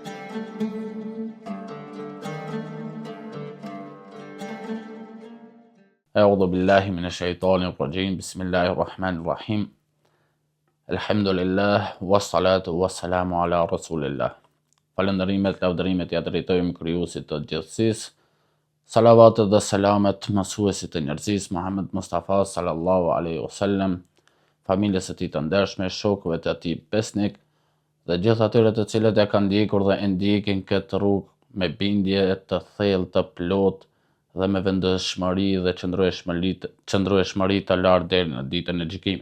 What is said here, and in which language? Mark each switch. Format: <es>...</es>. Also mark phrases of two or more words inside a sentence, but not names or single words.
<ar>أعوذ بالله من الشيطان الرجيم بسم الله الرحمن الرحيم الحمد لله والصلاة والسلام على رسول الله.</ar> <sq>Falënderimet, lavdërimet ja drejtojmë krijuesit të gjithësisë. Salavatet dhe selamet mësuesit të njerëzisë Muhammed Mustafa</sq> <ar>صلى الله عليه وسلم,</ar> <sq>familjes së tij të ndershme, shokëve të tij besnik dhe gjithë atyre të cilët e kanë ndjekur dhe e ndjekin këtë rrugë me bindje të thellë, të plotë dhe me vendëshmëri dhe qëndrueshmëri të lartë deri në ditën e gjykimit.</sq>